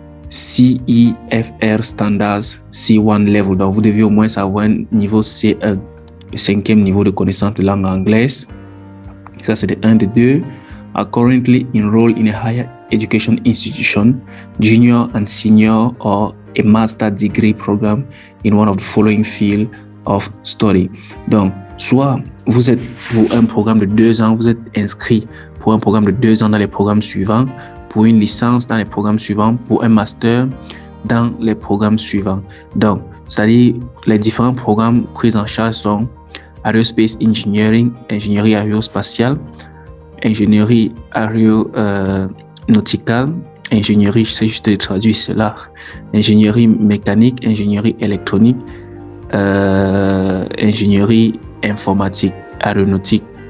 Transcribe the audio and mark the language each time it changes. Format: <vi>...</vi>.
<en>CEFR Standards C1 Level.</en> <fr>Donc, vous devez au moins avoir un niveau C1, 5e niveau de connaissance de langue anglaise. Ça, c'est de 1, de 2.</fr> <en>Are currently enrolled in a higher education institution, junior and senior, or a master degree program in one of the following fields of study.</en> <fr>Donc, soit vous êtes pour un programme de 2 ans, vous êtes inscrit pour un programme de 2 ans dans les programmes suivants, pour une licence dans les programmes suivants, pour un master dans les programmes suivants. Donc, c'est-à-dire les différents programmes pris en charge sont Aerospace Engineering, ingénierie aérospatiale, ingénierie aéronauticale, ingénierie, je sais juste traduire cela, ingénierie mécanique, ingénierie électronique, ingénierie informatique, aéronautique.</fr>